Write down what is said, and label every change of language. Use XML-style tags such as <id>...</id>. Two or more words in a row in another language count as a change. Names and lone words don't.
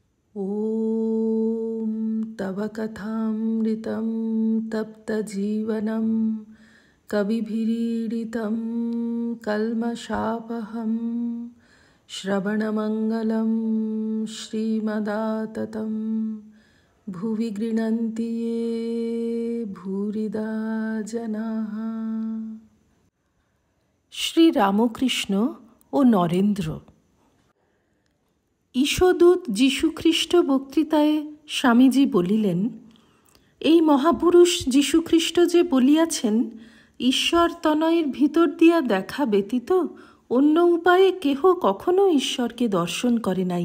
<sa>ॐ तव कथामृतं तप्तजीवनं कविभिरीडितं कल्मषापहं श्रवणमङ्गलं श्रीमदाततं भुवि गृह्णन्ति ये भूरिदा जनाः।</sa> <bn>श्री रामकृष्ण ও নরেন্দ্র। ঈশদূত যীশুখ্রিস্ট বক্তৃতায় স্বামীজি বলিলেন, এই মহাপুরুষ যীশুখ্রিস্ট যে বলিয়াছেন, ঈশ্বর তনয়ের ভিতর দিয়া দেখা ব্যতীত অন্য উপায়ে কেহ কখনো ঈশ্বরকে দর্শন করে নাই।</bn>